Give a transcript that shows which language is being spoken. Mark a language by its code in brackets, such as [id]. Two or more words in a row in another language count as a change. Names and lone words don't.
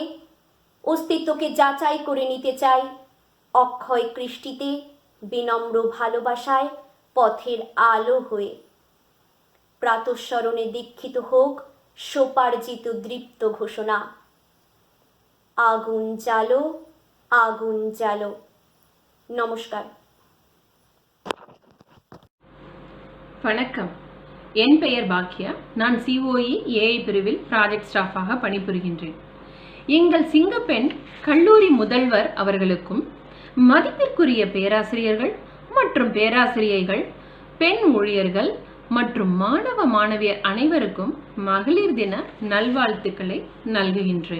[bn] অস্তিত্বকে যাচাই করে নিতে চাই অক্ষয় কৃষ্টিতে, বিনম্র ভালোবাসায় পথের আলো হয়ে। প্রাতঃস্মরণে দীক্ষিত হোক সোপার্জিত দৃপ্ত ঘোষণা। আগুন জ্বালো, আগুন জ্বালো। নমস্কার। [ta] வணக்கம், என் பெயர் பாக்யா. நான் சிஓஇ ஏஐ பிரிவில் [en] project staffaga [ta] பணிபுரிகின்றேன். எங்கள் சிங்கப்பெண் கல்லூரி முதல்வர் அவர்களுக்கும் மதிப்பிற்குரிய பேராசிரியர்கள் மற்றும் பேராசிரியைகள், பெண் ஊழியர்கள் மற்றும் மாணவ மாணவியர் அனைவருக்கும் மகளிர் தின நல்வாழ்த்துக்களை நல்குகின்றேன்.